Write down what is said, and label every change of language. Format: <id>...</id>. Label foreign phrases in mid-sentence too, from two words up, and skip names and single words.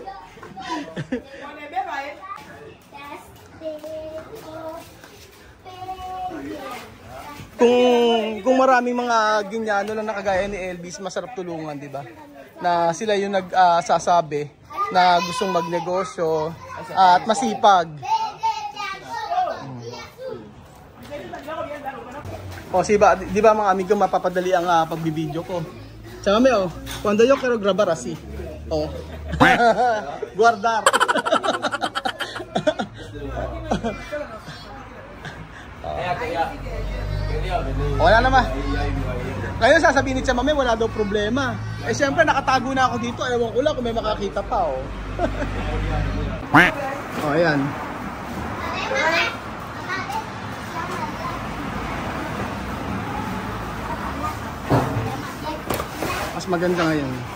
<tl>Kung maraming mga ginyano lang nakagaya ni Elvis, masarap tulungan, di ba? Na sila yung nagsasabi na gustong magnegosyo at masipag. O, di ba mga amigo, mapapadali ang pagbibideo ko. Tsaka may</tl> <es>cuando yo quiero grabar así. Oh. Guardar.</es> <tl>Wala naman. Ngayon sasabihin ni Chamame, wala daw problema. Eh syempre nakatago na ako dito. Ewan ko lang kung may makakita pa. Oh. Oh, ayan. Mas maganda ngayon.</tl>